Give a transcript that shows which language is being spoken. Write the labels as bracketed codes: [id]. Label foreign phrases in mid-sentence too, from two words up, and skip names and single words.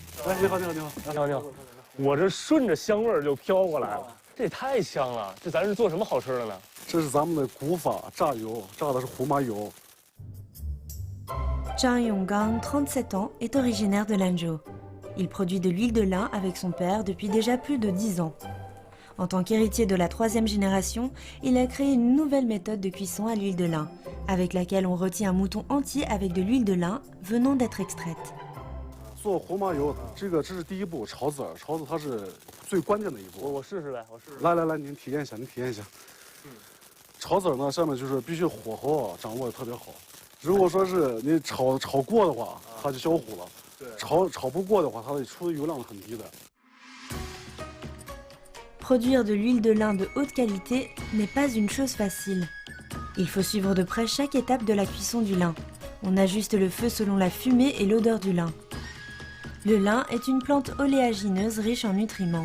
[zh] 哎，你好，你好，你好，你好，你好。我这顺着香味儿就飘过来了，这也太香了。这咱是做什么好吃的呢？这是咱们的古法榨油，榨的是胡麻油。 [fr] Zhang Yonggang, 37 ans, est originaire de Lanzhou. Il produit de l'huile de lin avec son père depuis déjà plus de 10 ans. En tant qu'héritier de la 3e génération, il a créé une nouvelle méthode de cuisson à l'huile de lin, avec laquelle on rôtit un mouton entier avec de l'huile de lin venant d'être extraite. [zh] 做胡麻油，这是第一步，炒籽儿，炒籽它是最关键的一步。我试试呗，我试试。来，您体验一下，您体验一下。炒籽儿呢，下面就是必须火候啊掌握的特别好。如果说是你炒过的话，它就焦糊了；炒不过的话，它出的油量是很低的。 [fr] Produire de l'huile de lin de haute qualité n'est pas une chose facile. Il faut suivre de près chaque étape de la cuisson du lin. On ajuste le feu selon la fumée et l'odeur du lin. Le lin est une plante oléagineuse riche en nutriments.